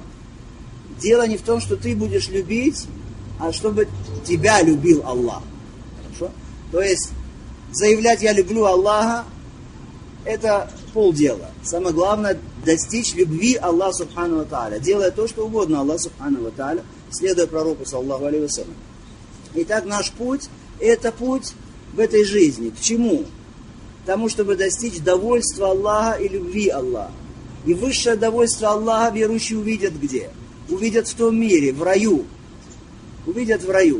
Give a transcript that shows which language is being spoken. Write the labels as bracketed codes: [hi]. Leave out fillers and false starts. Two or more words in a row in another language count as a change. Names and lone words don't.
[ru] Дело не в том, что ты будешь любить, а чтобы тебя любил Аллах. Хорошо? То есть, заявлять «я люблю Аллаха» – это полдела. Самое главное – достичь любви Аллаха [ar] سبحانه وتعالى, [ru] делая то, что угодно Аллаху [ar] سبحانه وتعالى, [ru] следуя пророку, [ar] صلى الله عليه وسلم. [ru] Итак, наш путь – это путь в этой жизни. К чему? К тому, чтобы достичь довольства Аллаха и любви Аллаха. И высшее довольство Аллаха верующие увидят где? Увидят в том мире, в раю. Увидят в раю.